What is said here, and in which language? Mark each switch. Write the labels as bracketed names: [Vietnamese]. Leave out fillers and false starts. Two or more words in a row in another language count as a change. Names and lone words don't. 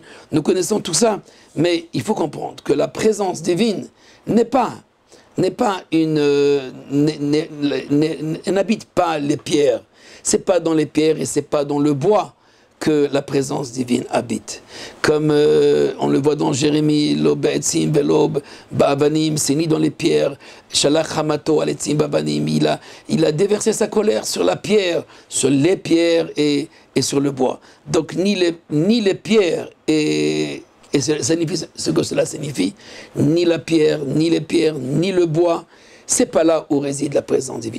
[French] Nous connaissons tout ça, mais il faut comprendre que la présence divine n'habite pas les pierres. C'est pas dans les pierres et c'est pas dans le bois que la présence divine habite. Comme on le voit dans Jérémie, [Hebrew] לא בעצים ולא באבנים, [French] c'est ni dans les pierres, [Hebrew] שלח חמתו על עצים באבנים, [French] il a déversé sa colère sur la pierre, sur les pierres et sur le bois. Donc ni les pierres et ça signifie ce que cela signifie, ni la pierre, ni les pierres, ni le bois, c'est pas là où réside la présence divine.